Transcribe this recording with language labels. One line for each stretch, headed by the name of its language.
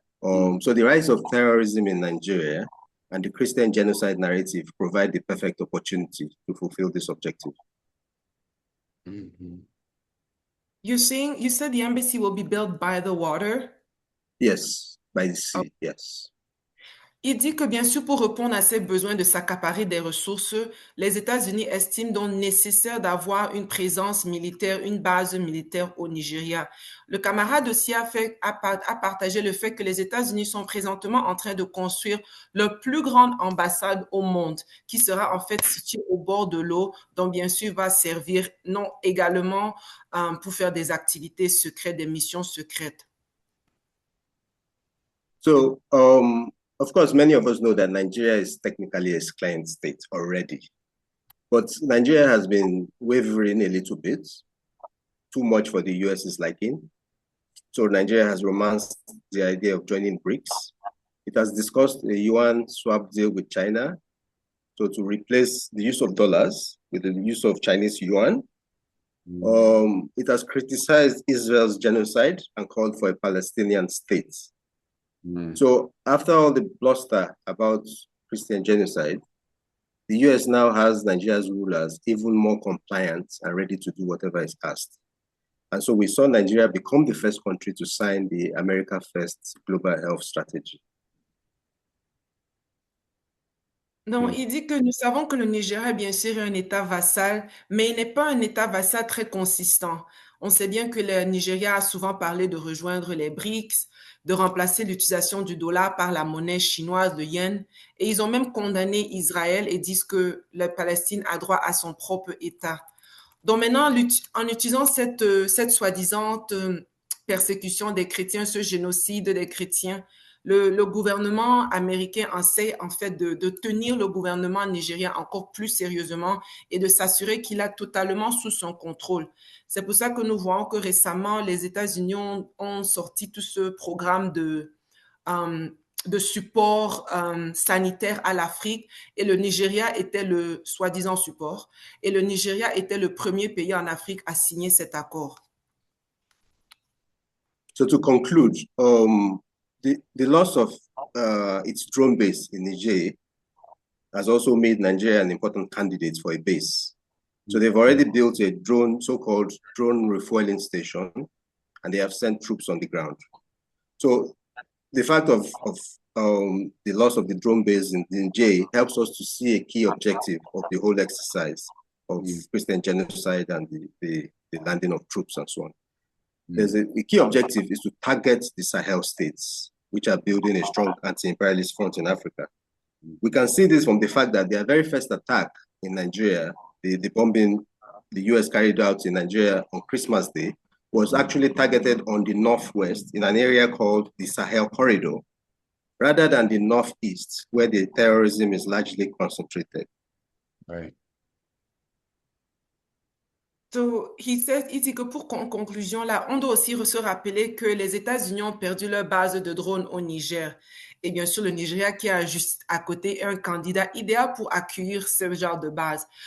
English: So the rise of terrorism in Nigeria and the Christian genocide narrative provide the perfect opportunity to fulfill this objective. Mm-hmm. You said the embassy will be built by the water? Yes, by the sea, yes.
French: Il dit que bien sûr, pour répondre à ces besoins de s'accaparer des ressources, les États-Unis estiment donc nécessaire d'avoir une présence militaire, une base militaire au Nigeria. Le camarade aussi a partagé le fait que les États-Unis sont présentement en train de construire leur plus grande ambassade au monde, qui sera en fait située au bord de l'eau, donc bien sûr va servir non également pour faire des activités secrètes, des missions secrètes.
English: So, of course, many of us know that Nigeria is technically a client state already. But Nigeria has been wavering a little bit, too much for the US's liking. So Nigeria has romanced the idea of joining BRICS. It has discussed a yuan swap deal with China, so to replace the use of dollars with the use of Chinese yuan. It has criticized Israel's genocide and called for a Palestinian state. So after all the bluster about Christian genocide, the US now has Nigeria's rulers even more compliant and ready to do whatever is asked. And so we saw Nigeria become the first country to sign the America First Global Health Strategy.
French: Non, il dit que nous savons que le Nigeria, bien sûr, est un État vassal, mais il n'est pas un État vassal très consistant. On sait bien que le Nigeria a souvent parlé de rejoindre les BRICS, de remplacer l'utilisation du dollar par la monnaie chinoise, le yen, et ils ont même condamné Israël et disent que la Palestine a droit à son propre État. Donc maintenant, en utilisant cette soi-disant persécution des chrétiens, ce génocide des chrétiens, le gouvernement américain essaie en fait de tenir le gouvernement nigérien encore plus sérieusement et de s'assurer qu'il a totalement sous son contrôle. C'est pour ça que nous voyons que récemment, les États-Unis ont sorti tout ce programme de support sanitaire à l'Afrique et le Nigeria était le soi-disant support et le Nigeria était le premier pays en Afrique à signer cet accord.
English: So to conclude, the loss of its drone base in Niger has also made Nigeria an important candidate for a base. So they've already built a drone, so-called drone refueling station, and they have sent troops on the ground. So the fact of the loss of the drone base in Niger helps us to see a key objective of the whole exercise of Christian genocide and the landing of troops and so on. There's a key objective is to target the Sahel states, which are building a strong anti-imperialist front in Africa. We can see this from the fact that their very first attack in Nigeria, the bombing the US carried out in Nigeria on Christmas Day, was actually targeted on the northwest in an area called the Sahel Corridor, rather than the northeast, where the terrorism is largely concentrated. Right.
French: So, il dit que en conclusion, là, on doit aussi se rappeler que les États-Unis ont perdu leur base de drones au Niger. Et bien sûr, le Nigeria qui est juste à côté est un candidat idéal pour accueillir ce genre de base.